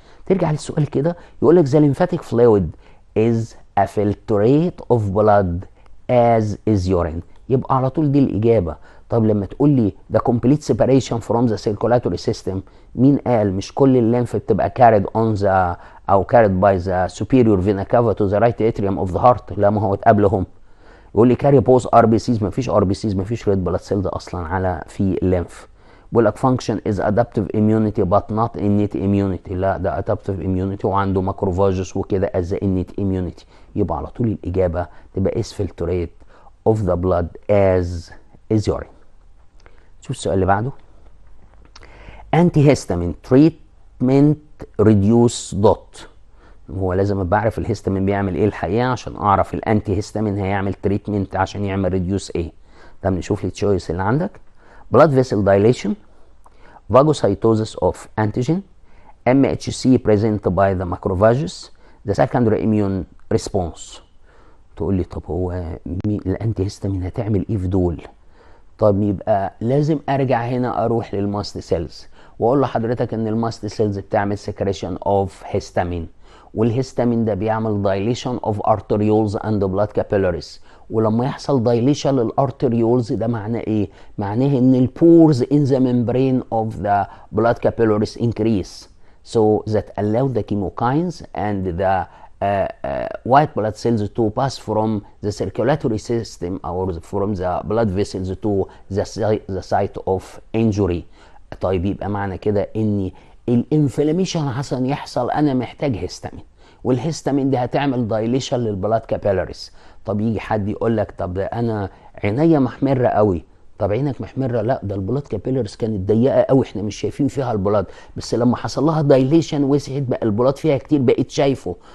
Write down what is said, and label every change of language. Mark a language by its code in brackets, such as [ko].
[ar] ترجع للسؤال كده يقول لك [en] the lymphatic fluid is a filtrate of blood [ar] as is urine. يبقى على طول دي الإجابة. طب لما تقول لي ده [en] complete separation from the circulatory system، [ar] مين قال مش كل الليمف بتبقى carried on the أو [en] carried by the superior vena cava to the right atrium of the heart؟ [ar] لا، ما هو اتقابلهم. يقول لي [en] carry both RBCs، [ar] مفيش RBCs، مفيش red blood cells أصلا على في الليمف. بيقول لك [en] function is adaptive immunity but not innate immunity. [ar] لا، ده adaptive immunity وعنده ماكروفاجس وكده [en] as innate immunity. [ar] يبقى على طول الإجابة تبقى [en] is filtrate of the blood as is urine. [ar] شوف السؤال اللي بعده. antihistamine treatment reduce dot. هو لازم ابقى اعرف الهيستامين بيعمل ايه الحقيقه عشان اعرف الانتي هيستامين هيعمل تريتمنت عشان يعمل ريديوس ايه. طب نشوف التشويس اللي عندك. [en] blood vessel dilation, phagocytosis of antigen, MHC present by the macrophages, the secondary immune response. [ar] تقول لي طب هو الانتي هيستامين هتعمل ايه في دول؟ طب يبقى لازم ارجع هنا اروح للماست سيلز واقول لحضرتك ان الماست سيلز بتعمل سكريشن اوف هيستامين، والهيستامين ده بيعمل [en] Dilation of arterioles and blood capillaries. [ar] ولما يحصل دايليشن للارتريولز ده معناه ايه؟ معناه ان [en] البورز in the membrane of the blood capillaries increase so that allow the chemokines and the white blood cells to pass from the circulatory system or from the blood vessels to the site of injury. [ar] طيب يبقى معنى كده ان الانفلاميشن عشان يحصل انا محتاج هيستامين، والهيستامين دي هتعمل دايليشن للبلاد كابيلاريز. طب يجي حد يقول لك طب ده انا عينيا محمره قوي. طب عينك محمره؟ لا، ده البلاد كابيلاريز كانت ضيقه قوي، احنا مش شايفين فيها البلاد، بس لما حصل لها دايليشن وسعت بقى البلاد فيها كتير بقيت شايفه.